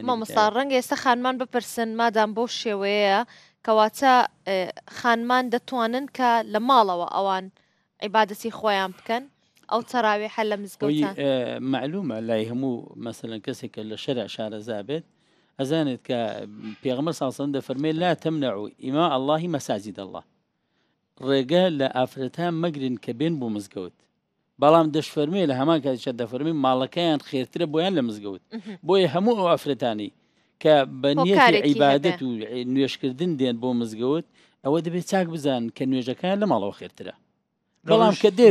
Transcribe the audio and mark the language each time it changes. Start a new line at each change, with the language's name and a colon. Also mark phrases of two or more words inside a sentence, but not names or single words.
Central Kurdish: مامۆستا ڕەنگە ئێستا خانمان بپرسن مادام بۆ شێوەیە کەواتە خانمان دەتوانن کە لە ماڵەوە ئەوان عیبادەتی خۆیان بکەن ئەو تەراویحە لە مزگەوتان معلومە لای هەموو مەسەلەن کەسێکە لە شەرع شارەزا بێت ئەزانێت کە پێغەمبەر
Arabic: صلی الله علیه و سلم
Central Kurdish: دەفەرمێ
Arabic: لا تمنعوا ئیما الله مساجد الله
Central Kurdish: ڕێگە لە ئافرەتان مەگرن کە بێن بۆ مزگەوت بەڵام دەشفەرمێ لە هەمان کاتیشە دەفەرمی ماڵەکەیان خێرترە بۆیان لە مزگەوت بۆیە هەموو ئەو ئافرەتانی کە بە نیەتی عیبادەت و نوێشکردن دێن بۆ مزگەوت ئەوە دەبێت چاک بزان کە نوێژەکان لە ماڵەوە خێرترە بەڵام کە دێت